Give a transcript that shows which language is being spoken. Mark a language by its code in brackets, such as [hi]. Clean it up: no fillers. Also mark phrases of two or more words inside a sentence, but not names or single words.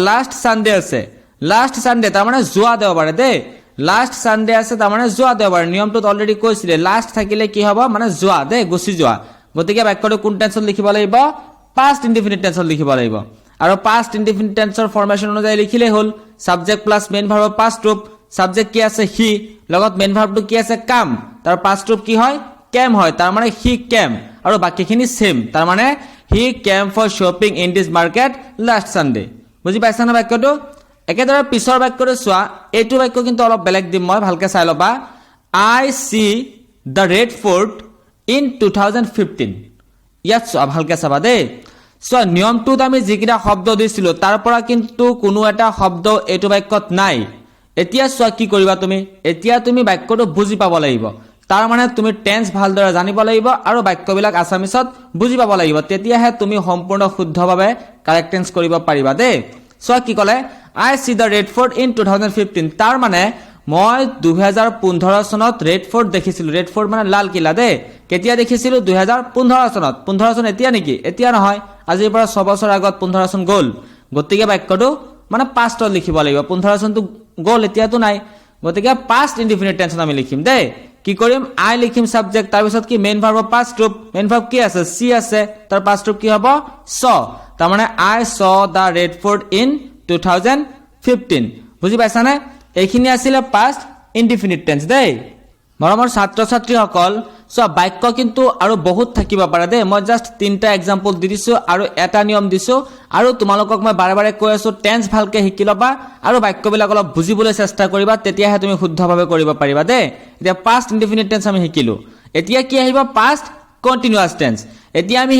[en] last Sunday [as] আছে। [en] last Sunday [as] তাৰ মানে যোৱা দেওবাৰে দেই। [en] last Sunday [as] আছে, তাৰ মানে যোৱা দেওবাৰে। নিয়মটোত অলৰেডি কৈছিলে, লাষ্ট থাকিলে কি হ'ব? মানে যোৱা দেই, গুচি যোৱা। গতিকে বাক্যটো কোন টেন্সত লিখিব লাগিব? [en] past indefinite tense [as] লিখিব লাগিব। আৰু [en] past indefinite tense [as] ৰ ফৰ্মেশন অনুযায়ী লিখিলে হল [en] subject plus main verb past group subject [as] কি আছে he লগত [en] main verb [as] টো কি আছে come তাৰ [en] past group [as] কি হয় came হয় তাৰ মানে [en] he came [as] আৰু বাকিখিনি same তাৰ মানে [en] he came for shopping in this market last Sunday [as] বুজি পাইছা না বাক্যটো একেদৰে পিছৰ বাক্যটো চোৱা এইটো বাক্য কিন্তু অলপ বেলেগ দিম মই ভালকে চাই লবা [en] I see the red fort in 2015 [as] ইয়াত চোৱা ভালকে চাবা দে সো নিয়মটোত আমি যিকিটা শব্দ দিছিলো তাৰ পৰা কিন্তু কোনো এটা শব্দ এইটো বাক্যত নাই এতিয়া চোৱা কি কৰিবা তুমি এতিয়া তুমি বাক্যটো বুজি পাব লাগিব তাৰ মানে তুমি টেন্স ভালদৰে জানিব লাগিব আৰু বাক্যবিলাক আসামিছত বুজি পাব লাগিব তেতিয়াহে তুমি সম্পূৰ্ণ শুদ্ধভাৱে [en] correct tense [as] কৰিব পাৰিবা দে সো কি কলে [en] I see the red fort in 2015 [as] তাৰ মানে মই 2015 চনত ৰেড ফৰ্ট দেখিছিলো ৰেড ফৰ্ট মানে লাল কিলা দে কেতিয়া দেখিছিলো 2015 চনত 15 চন এতিয়া নেকি এতিয়া নহয় আজিৰ পৰা 6 বছৰ আগত 15 চন গল গতিকে বাক্যটো মানে পাষ্টত লিখিব লাগিব 15 চনটো গল এতিয়াতো নাই গতিকে [en] past indefinite tense [as] আমি লিখিম দে কি কৰিম I লিখিম সাবজেক্ট তাৰ পিছত কি [en] main verb past group main verb [as] কি আছে সি আছে তাৰ [en] past group [as] কি হ'ব saw তাৰ মানে [en] I saw the red fort in [as] 2015 বুজি পাইছা না এইখিনি আছিল [en] past indefinite tense [as] দেই মৰমৰ ছাত্ৰ ছাত্ৰীসকল সো বাক্য কিন্তু আৰু বহুত থাকিব পাৰে দেই মই জাস্ট তিনটা এক্সাম্পল দি দিছো আৰু এটা নিয়ম দিছো আৰু তোমালোকক মই বাৰে বাৰে কৈ আছো টেন্স ভালকে শিকি লবা আৰু বাক্যবিলাক অলপ বুজিবলৈ চেষ্টা কৰিবা তেতিয়াহে তুমি শুদ্ধভাৱে কৰিব পাৰিবা দেই এতিয়া [en] past indefinite tense [as] আমি শিকিলো এতিয়া কি আহিব [en] past continuous tense [as] এতিয়া আমি